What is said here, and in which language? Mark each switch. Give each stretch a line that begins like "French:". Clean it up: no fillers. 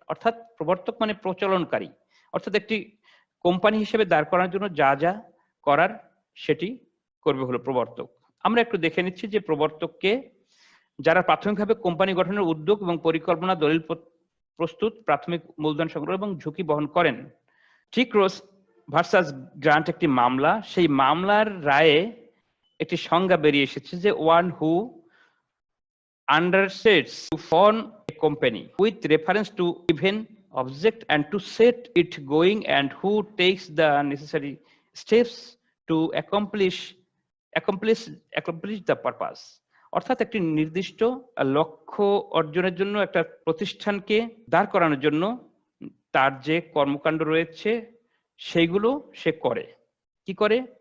Bangla: অর্থাৎ প্রবর্তক মানে প্রচলনকারী, অর্থাৎ একটি কোম্পানি হিসেবে দাঁড় করানোর জন্য যা যা করার সেটি করবে হলো প্রবর্তক। আমরা একটু দেখে নিচ্ছি যে প্রবর্তককে, যারা প্রাথমিকভাবে কোম্পানি গঠনের উদ্যোগ এবং পরিকল্পনা, দলিল প্রস্তুত, প্রাথমিক মূলধন সংগ্রহ এবং ঝুঁকি বহন করেন। ট্রিক্রস ভার্সাস গ্রান্ট একটি মামলা, সেই মামলার রায়ে একটি সংজ্ঞা বেরিয়ে এসেছে যে
English: one who undertakes to form a company with reference to given object and to set it going and who takes the necessary steps to accomplish the purpose,
Bangla: অর্থাৎ একটি নির্দিষ্ট লক্ষ্য অর্জনের জন্য একটা প্রতিষ্ঠানকে দাঁড় করানোর জন্য তার যে কর্মকাণ্ড রয়েছে সেইগুলো সে করে। কি করে?